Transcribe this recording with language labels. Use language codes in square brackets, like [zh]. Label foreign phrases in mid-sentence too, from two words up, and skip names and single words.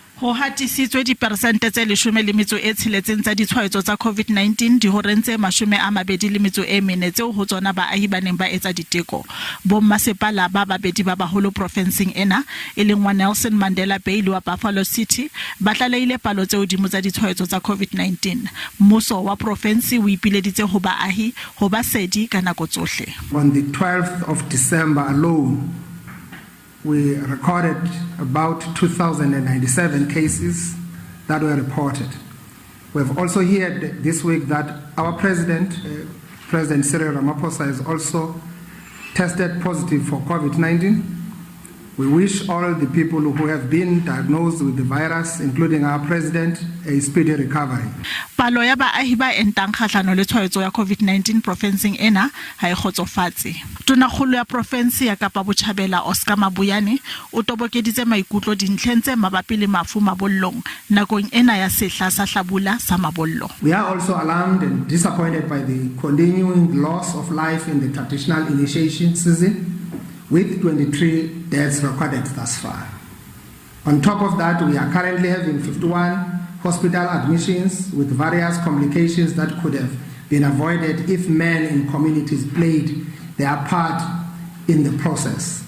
[st] Ho hatisitswe diperesente tse 16 tsa ditshwaetso tsa COVID-19 di horeng tse 24 tseo ho tsona baahi ba neng ba etsa diteko. Bommasepala ba babedi ba baholo profenseng ena, e leng wa Nelson Mandela Bay le wa Buffalo City, ba tlaleile palo tse hodimo tsa ditshwaetso tsa COVID-19. Mmuso wa profensi o ipileditse ho baahi ho ba sedi ka nako tsohle. [en] On the 12th of December alone, we recorded about 2,097 cases that were reported. We have also heard this week that our President Cyril Ramaphosa, has also tested positive for COVID-19. We wish all the people who have been diagnosed with the virus, including our President, a speedy recovery. [st] Palo ya baahi ba entang kgahlano le tshwaetso ya COVID-19 profenseng ena ha e kgotsofatse. Tonakgolo ya profensi ya Kapa Botjhabela Oscar Mabuyane o tobokeditse maikutlo dintlheng tse mabapi le mafu mabollong nakong ena ya sehla sa hlabula sa mabollo. [en] We are also alarmed and disappointed by the continuing loss of life in the traditional initiation season, with 23 deaths recorded thus far. On top of that, we are currently having 51 hospital admissions with various complications that could have been avoided if men in communities played their part in the process.